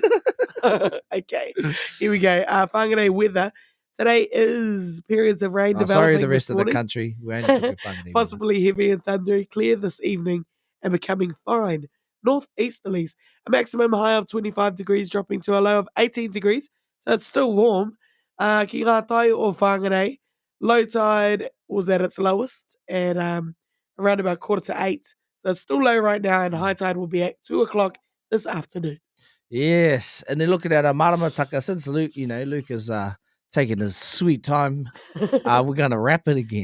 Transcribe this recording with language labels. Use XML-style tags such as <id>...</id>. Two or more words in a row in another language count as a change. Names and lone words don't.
<en>Okay, here we go. Whangarei weather. Today is periods of rain developing. Sorry, the rest this of the morning. country. We only took Whangarei Possibly heavy and thundery, clear this evening and becoming fine. Northeasterlies, a maximum high of 25 degrees dropping to a low of 18 degrees. So it's still warm.</en> <mi>Ki ngā tai o Whangarei,</mi> <en>low tide was at its lowest at around about 7:45. So it's still low right now, and high tide will be at 2:00 this afternoon. Yes, and then looking at our maramataka, since Luke, Luke is taking his sweet time, we're going to wrap it again.</en>